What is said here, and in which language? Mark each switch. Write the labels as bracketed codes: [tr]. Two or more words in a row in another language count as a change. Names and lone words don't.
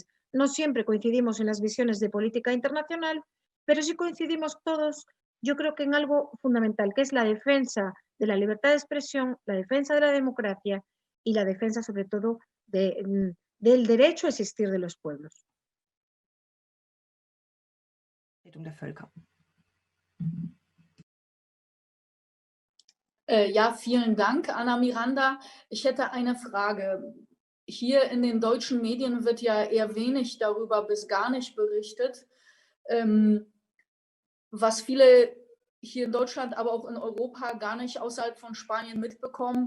[es] No siempre coincidimos en las visiones de política internacional, pero sí coincidimos todos, yo creo que en algo fundamental, que es la defensa de la libertad de expresión, la defensa de la democracia y la defensa sobre todo del derecho a existir de los pueblos. [de] Ja, vielen Dank, Anna Miranda. Ich hätte eine Frage. Hier in den deutschen Medien wird ja eher wenig darüber bis gar nicht berichtet, was viele hier in Deutschland, aber auch in Europa gar nicht außerhalb von Spanien mitbekommen.